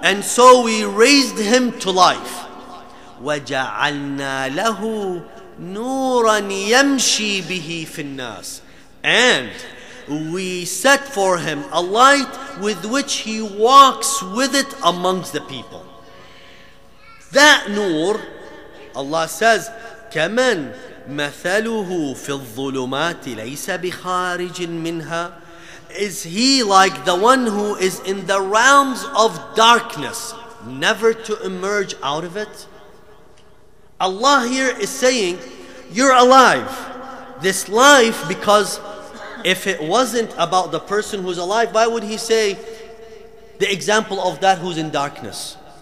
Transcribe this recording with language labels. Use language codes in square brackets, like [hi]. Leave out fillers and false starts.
[en] And so we raised him to life. [ar] وَجَعَلْنَا لَهُ نُورًا يَمْشِي بِهِ فِي النَّاسِ. [en] And we set for him a light with which he walks with it amongst the people. That nur, Allah says, [ar] كَمَنْ مَثَلُهُ فِي الظُّلُمَاتِ لَيْسَ بِخَارِجٍ مِنْهَا. [en] Is he like the one who is in the realms of darkness, never to emerge out of it? Allah here is saying, you're alive. This life, because if it wasn't about the person who's alive, why would He say the example of that who's in darkness?